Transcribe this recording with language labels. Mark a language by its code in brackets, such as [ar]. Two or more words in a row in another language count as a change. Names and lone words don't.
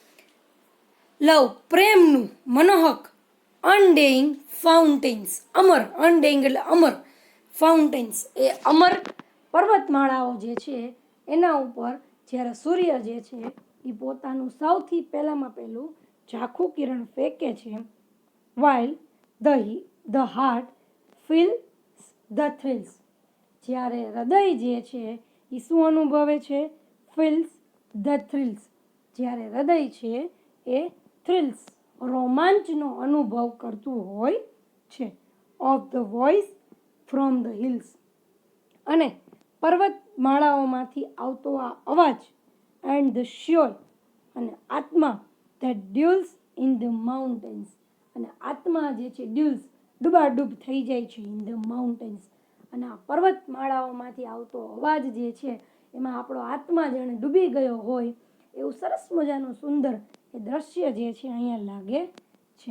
[gu] લવ પ્રેમનું મનોહક, [en] undying fountains [gu] અમર, અનડેઇંગ એટલે અમર, ફાઉન્ટેન્સ એ અમર પર્વતમાળાઓ જે છે એના ઉપર જ્યારે સૂર્ય જે છે એ પોતાનું સૌથી પહેલામાં પહેલું ઝાખું કિરણ ફેંકે છે. [en] while the heart feels the thrills, [gu] જ્યારે હૃદય જે છે એ શું અનુભવે છે? [en] feels the thrills, [gu] જ્યારે હૃદય છે એ થ્રિલ્સ રોમાંચનો અનુભવ કરતું હોય છે. [en] of the voice from the hills, અને પર્વતમાળાઓમાંથી આવતો આ અવાજ. and the sure, [gu] અને આત્મા [en] that dwells in the mountains, [gu] અને આત્મા જે છે ડૂબાડૂબ થઈ જાય છે [en] in the mountains, [gu] અને આ પર્વતમાળાઓમાંથી આવતો અવાજ જે છે એમાં આપણો આત્મા જાણે ડૂબી ગયો હોય એવું સરસ મજાનું સુંદર એ દ્રશ્ય જે છે અહીંયા લાગે છે.